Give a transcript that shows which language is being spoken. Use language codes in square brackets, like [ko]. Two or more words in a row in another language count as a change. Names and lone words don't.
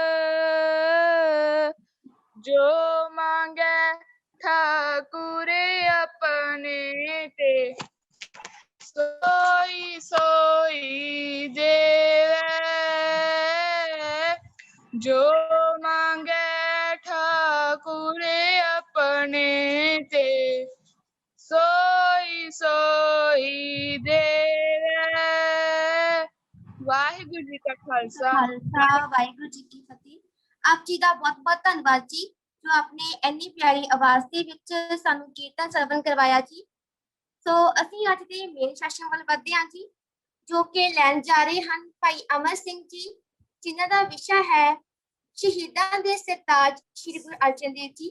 [bra] जो मांगे ठाकुर अपने ते, सोई सोई देवे। जो मांगे ठाकुर अपने ते, सोई सोई देवे। [pa] ਵਾਹਿਗੁਰੂ ਜੀ ਕਾ ਖ਼ਾਲਸਾ, ਖਾਲਸਾ ਵਾਹਿਗੁਰੂ ਜੀ ਕੀ ਫਤਿਹ। ਆਪ ਜੀ ਦਾ ਬਹੁਤ ਬਹੁਤ ਧੰਨਵਾਦ ਜੀ, ਜੋ ਆਪਨੇ ਇੰਨੀ ਪਿਆਰੀ ਆਵਾਜ਼ ਦੇ ਵਿੱਚ ਸਾਨੂੰ ਕੀਰਤਨ ਸਰਵਣ ਕਰਵਾਇਆ ਜੀ। ਸੋ ਅਸੀਂ ਅੱਜ ਦੇ ਮੇਨ ਸੈਸ਼ਨ ਵੱਲ ਵਧਦੇ ਹਾਂ ਜੀ, ਜੋ ਕਿ ਲੈਣ ਜਾ ਰਹੇ ਹਨ ਭਾਈ ਅਮਰ ਸਿੰਘ ਜੀ, ਜਿਨ੍ਹਾਂ ਦਾ ਵਿਸ਼ਾ ਹੈ ਸ਼ਹੀਦਾਂ ਦੇ ਸਰਤਾਜ ਸ਼੍ਰੀ ਗੁਰੂ ਅਰਜਨ ਦੇਵ ਜੀ।